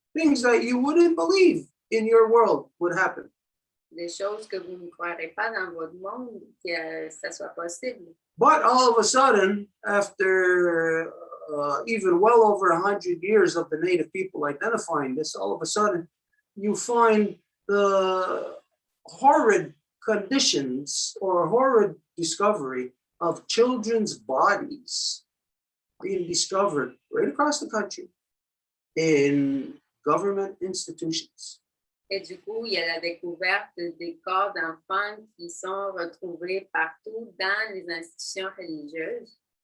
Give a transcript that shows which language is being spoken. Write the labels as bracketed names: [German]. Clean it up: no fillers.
[English] Things that you wouldn't believe in your world would happen. [French] des choses que vous ne croirez pas dans votre monde que ça soit possible. [English] But all of a sudden, after even well over 100 years of the Native people identifying this, all of a sudden you find the horrid conditions or horrid discovery of children's bodies being discovered right across the country in government institutions. [French] Et du coup, il y a la découverte des corps d'enfants qui sont retrouvés partout dans les institutions religieuses.